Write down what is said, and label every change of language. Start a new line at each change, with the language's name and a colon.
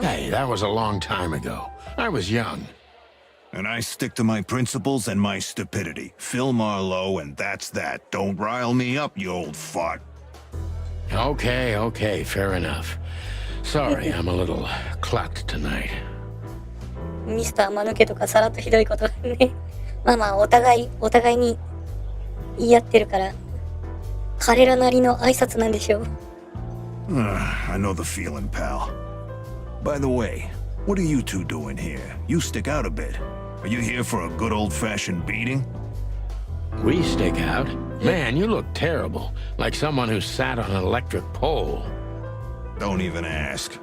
English: Hey, that was a long time ago. I was young. And I stick to my principles and my stupidity. Phil Marlowe, and that's that. Don't rile me up, you old fart. Okay, okay, fair enough. Sorry, I'm a little clucked tonight.
Japanese: ミスター間抜けとかさらっとひどいことね。まあまあ、お互いに言い合ってるから、彼らなりの挨拶なんでしょう。
English: I know the feeling, pal. By the way, what are you two doing here? You stick out a bit. Are you here for a good old-fashioned beating? We stick out? Man, you look terrible. Like someone who sat on an electric pole. Don't even ask.